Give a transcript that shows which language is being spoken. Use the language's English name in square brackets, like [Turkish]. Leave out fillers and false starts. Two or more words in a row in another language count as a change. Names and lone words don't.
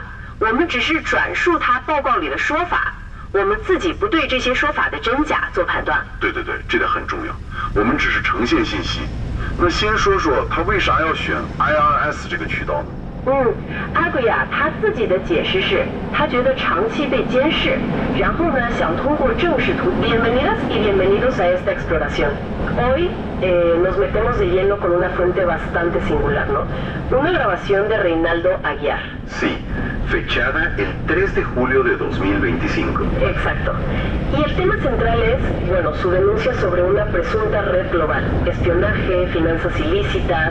[Chinese] 我们只是转述他报告里的说法，我们自己不对这些说法的真假做判断。对，这点很重要。我们只是呈现信息。那先说说他为啥要选 IRS 这个渠道呢？阿贵亚他自己的解释是，他觉得长期被监视，然后呢想通过正式途。 [Spanish] Bienvenidas y bienvenidos a esta exploración. Hoy nos metemos de lleno con una fuente bastante singular, ¿no? Una grabación de Reynaldo Aguiar. Sí, fechada el 3 de julio de 2025. Exacto. Y el tema central es, su denuncia sobre una presunta red global, espionaje, finanzas ilícitas.